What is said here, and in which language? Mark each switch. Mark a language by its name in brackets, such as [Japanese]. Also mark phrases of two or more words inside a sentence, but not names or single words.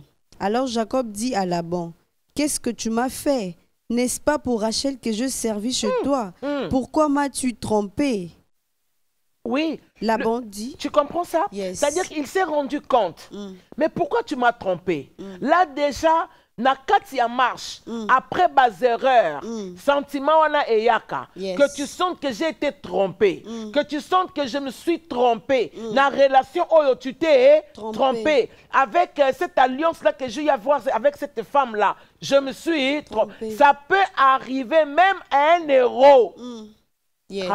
[French] Alors Jacob dit à Laban, « Qu'est-ce que tu m'as fait? N'est-ce pas pour Rachel que je servis chez toi? Pourquoi m'as-tu trompé ?» Oui. Laban dit, Tu comprends ça? Yes. C'est-à-dire qu'il s'est rendu compte. Mais pourquoi tu m'as trompé? Là déjà, [Lingala] na kati ya marche, [French] après bas erreur, [Lingala] sentiment wana eyaka, [French] Yes. que tu sens que j'ai été trompé, que tu sens que je me suis trompé, [Lingala] na relation oyo [French] tu t'es trompé. Avec cette alliance-là que j'ai eu à voir avec cette femme-là, je me suis trompé. Ça peut arriver même à un héros. Yes.